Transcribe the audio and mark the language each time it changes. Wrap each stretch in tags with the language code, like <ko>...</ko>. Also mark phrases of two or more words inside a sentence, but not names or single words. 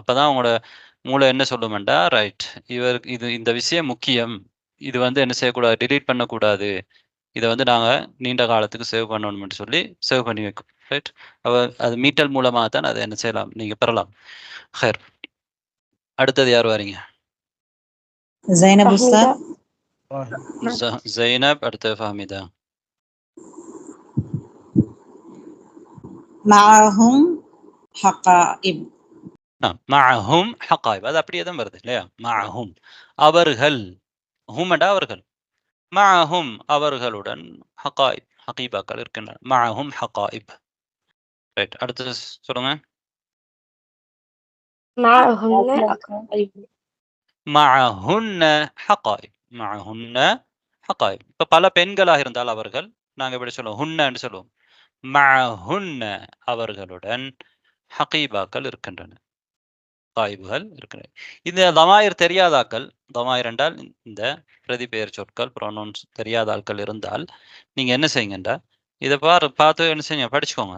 <ta>அப்பதான் உங்களோட மூளை என்ன சொல்லுமெண்டா, ரைட், இந்த விஷயம் முக்கியம், இது வந்து என்ன செய்யக்கூடாது, டிலீட் பண்ணக்கூடாது, இதை வந்து நாங்க நீண்ட காலத்துக்கு சேவ் பண்ணணும்னு சொல்லி சேவ் பண்ணி வைக்கும். ரைட். அது மீட்டல் மூலமா தான் அதை என்ன செய்யலாம், நீங்க பெறலாம். ஹைர். அடுத்தது யார் வாரீங்க?</ta> <ar>زينب أستاذ.</ar> <ta>ஜைனப், அடுத்து ஃபஹமிதா.</ta> <ar>معهم حقائب. معهم حقائب,</ar> <ta>அது அப்படியே தான் வருது இல்லையா? மஅஹும், அவர்கள், ஹுமண்டா அவர்கள், மஅஹும் அவர்களுடன் ஹகாயிப், ஹகீபாக்கள் இருக்கின்றன.</ta> <ar>معهم حقائب.</ar> <ta>ரைட். அடுத்து சொல்லுங்க.</ta> <ar>معهن حقائب. معهن حقائب، معهن حقائب.</ar> <ta>இப்ப பல பெண்களாக இருந்தால் அவர்கள் நாங்க எப்படி சொல்லுவோம்? ஹுன்னன்னு சொல்லுவோம். மஅஹுன்ன, அவர்களுடன் ஹகீபாக்கள் இருக்கின்றன, காய்வுகள் இருக்கின்றன. இந்த தமாயிர் தெரியாதாக்கள், தமாயிர் என்றால் இந்த பிரதிபெயர் சொற்கள், ப்ரொனவுன்ஸ் தெரியாத ஆட்கள் இருந்தால் நீங்க என்ன செய்யுங்கண்டா, இதை பார்த்து என்ன செய்யுங்க, படிச்சுக்கோங்க.</ta>